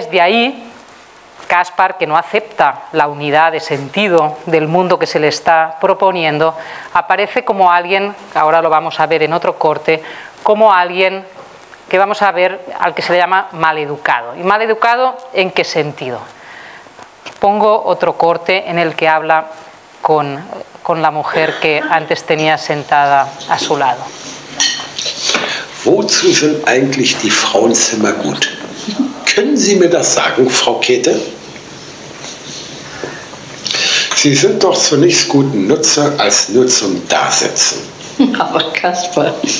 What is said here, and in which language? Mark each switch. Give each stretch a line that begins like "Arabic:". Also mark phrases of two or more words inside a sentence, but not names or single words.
Spanish: Desde ahí, Caspar, que no acepta la unidad de sentido del mundo que se le está proponiendo, aparece como alguien, ahora lo vamos a ver en otro corte, como alguien que vamos a ver al que se le llama maleducado. ¿Y maleducado en qué sentido? Pongo otro corte en el que habla con la mujer que antes tenía sentada a su lado.
German: Wozu sind eigentlich die Frauenzimmer gut? Können Sie mir das sagen, Frau Käthe? Sie sind doch zu nichts guten Nutze als nur zum Dasitzen. Aber Kaspar.